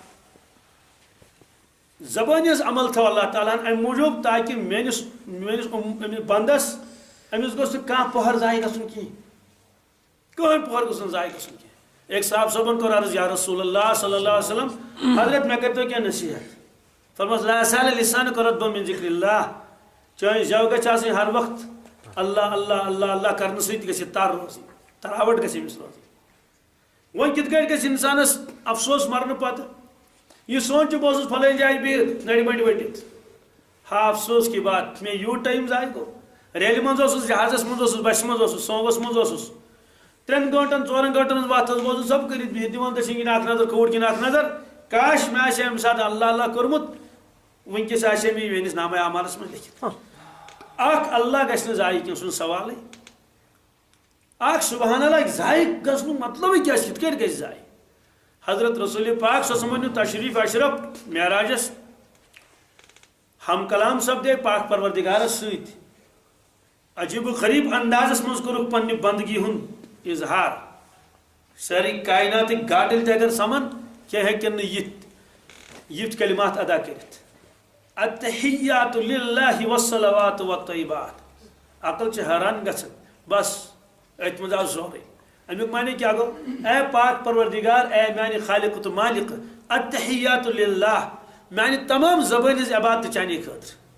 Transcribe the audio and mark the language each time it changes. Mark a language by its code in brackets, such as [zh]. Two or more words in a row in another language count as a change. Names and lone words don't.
[ks] زبٲنۍ ہٕنٛز عمل تھٲو اللہ تعالیٰ ہن امہِ موٗجوٗب تاکہِ میٲنِس بنٛدس أمِس گوٚژھ نہٕ کانٛہہ پٔہر ضایع گژھُن کِہیٖنۍ کٕہٕنۍ پٔہر گوٚژھ نہٕ ضایع گژھُن کینٛہہ ایک صاحب صٲبن کوٚر عرض [ar] یا رسول اللہ صلی اللہ علیہ وسلم [ks] حضرت مےٚ کٔرۍتو کینٛہہ نصیحت فرموس [ar] لا یزال لسانک رطبا من ذکر اللہ [ks] چٲنۍ زٮ۪و گژھِ آسٕنۍ ہر وقت اللہ اللہ اللہ اللہ کرنہٕ سۭتۍ گژھِ تر روزٕنۍ تراوٹ گژھِ أمِس روزٕنۍ وۄنۍ کِتھ کٲٹھۍ گژھِ انسانس افسوس مرنہٕ پتہٕ یہ سوچ بہٕ اوسُس فلٲنۍ جایہِ بِہِتھ نرِ بٔنٛڈِ ؤٹِتھ ہا [ur] افسوس کی بات [ks] مےٚ یوٗت ٹایم ضایع گوٚو ریلہِ منٛز اوسُس جہازس منٛز اوسُس بسہِ منٛز اوسُس سوموس منٛز اوسُس 3 گٲنٛٹن 4 گٲنٛٹن ہٕنٛز وتھ ٲس بوزُن سب کٔرِتھ بِہِتھ دِوان دٔچھِنۍ کِنۍ اکھ نظر کھووُر کِنۍ اکھ نظر کاش مےٚ آسہِ اَمہِ ساتہٕ اللہ اللہ کوٚرمُت وٕنکیٚس آسہِ ہے مےٚ میٲنِس نامے اعمالس منٛز لیکھِتھ اکھ اللہ گژھِ نہٕ ضایع کینٛہہ سُہ چھُنہٕ سوالٕے اکھ [ar] سبحان اللہ [ks] ضایع گژھنُک مطلبٕے کیٛاہ چھُ کِتھ کٲٹھۍ گژھِ ضایع حضرت رسول پاک [ar] صلی اللہ علیہ وسلم [ks] تشریف اشرف معراجس ہم کلام سپدے پاک پروردگارس سۭتۍ عجیب و غریب اندازس منٛز کوٚرُکھ پننہِ بندگی ہُنٛد اظہار سٲری کائناتٕکۍ گاٹٕلۍ تہِ اگر سمن کینٛہہ ہیٚکن نہٕ یِتھ کلمات ادا کٔرِتھ [ar] التحیات للہ والصلوات والطیبات [ks] عقل چھِ حٲران گژھان بس أتھۍ منٛز آو سورُے امیُک معنی کیا گو اے پاک پروردگار اے میانہِ خالق تہٕ مالک [ar] التحیات للہ [ks] میانہِ تمام زبٲنۍ ہٕنٛز عبادت چانے خٲطرٕ